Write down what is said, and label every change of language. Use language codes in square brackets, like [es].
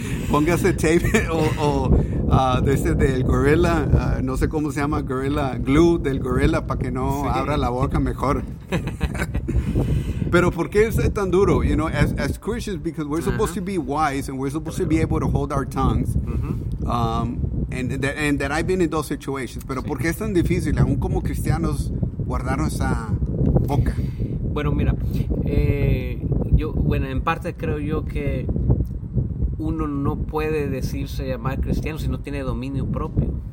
[es] póngase tape del gorila, no sé cómo se llama, gorila glue del gorila para que no abra la boca mejor. Pero ¿por qué es tan duro? [en] You know, as Christians, because we're supposed to be wise and we're supposed to be able to hold our tongues. And that I've been in those situations. [es] Pero ¿por qué es tan difícil, aún como cristianos, guardar nuestra boca? Bueno, mira, en parte creo yo que uno no puede decirse llamar cristiano si no tiene dominio propio.